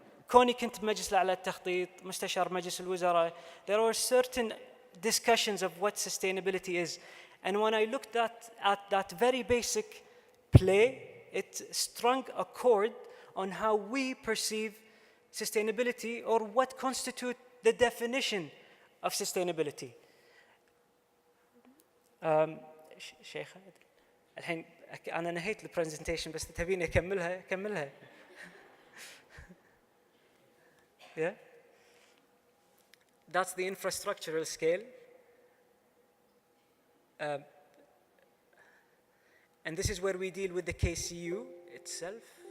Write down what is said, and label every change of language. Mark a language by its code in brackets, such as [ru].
[ar] كوني كنت بمجلس الأعلى للتخطيط، مستشار مجلس الوزراء, [en] there were certain discussions of what sustainability is. And when I looked at that very basic play, it strung a chord on how we perceive sustainability or what constitute the definition of sustainability. [ar] شيخة الحين أنا نهيت البرزنتيشن بس تبيني أكملها. [en] Yeah? That's the infrastructural scale. And this is where we deal with the KCU itself.